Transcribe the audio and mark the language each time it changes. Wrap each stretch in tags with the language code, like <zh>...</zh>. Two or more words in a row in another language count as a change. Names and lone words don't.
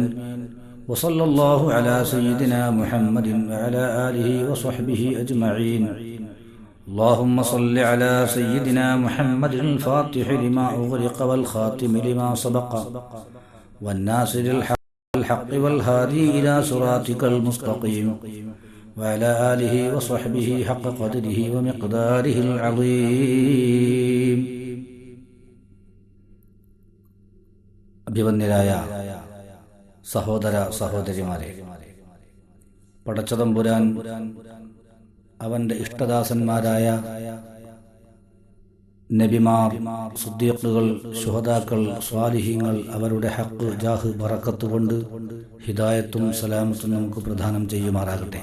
<ar>وصلى الله على سيدنا محمد وعلى آله وصحبه أجمعين اللهم صل على سيدنا محمد الفاتح لما أغلق والخاتم لما سبق والناصر الحق والهادي إلى صراطك المستقيم وعلى آله وصحبه حق قدره ومقداره العظيم.</ar> <ml>അഭിവന്യരായ സഹോദര സഹോദരിമാരെ, പടച്ചതമ്പുരാൻ അവൻ്റെ ഇഷ്ടദാസന്മാരായ നബിമാർ, സിദ്ദീഖുകൾ, ശുഹദാക്കൾ, സ്വാലിഹീങ്ങൾ അവരുടെ ഹഖ് ജാഹ് ബറക്കത്ത് കൊണ്ട് ഹിദായത്തും സലാമത്തും നമുക്ക് പ്രദാനം ചെയ്യുമാറാകട്ടെ.</ml>